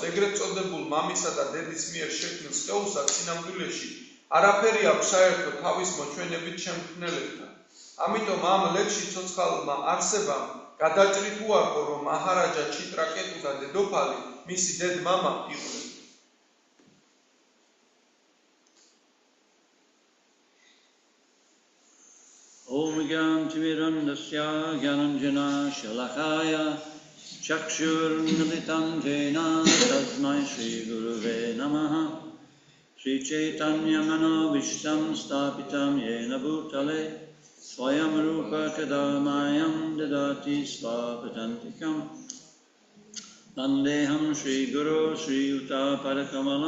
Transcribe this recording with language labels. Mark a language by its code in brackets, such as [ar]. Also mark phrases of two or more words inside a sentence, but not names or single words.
[ka] ეგრეთ წოდებულ მამისა და დედის მიერ შექმნილ სხეულსაც სინამდვილეში არაფერი აქვს საერთო თავის მოჩვენებით შემქმნელებთან. ამიტომ ამ ლექსში ცოცხალმა არსებამ გადაჭრით უარყო, რომ მაჰარაჯა ჩიტრაკეტუ და დედოფალი მისი დედ-მამა იყვნენ. [sa] ॐ अज्ञानतिमिरान्धस्य ज्ञानाञ्जन शलाकया चक्षुरुन्मीलितं येन तस्मै श्री गुरवे नमः श्री चैतन्य मनोऽभीष्टं स्थापितं येन भूतले स्वयं रूपः कदा मह्यं ददाति स्वपदान्तिकम् वन्देऽहं श्री गुरोः श्रीयुत पदकमलम्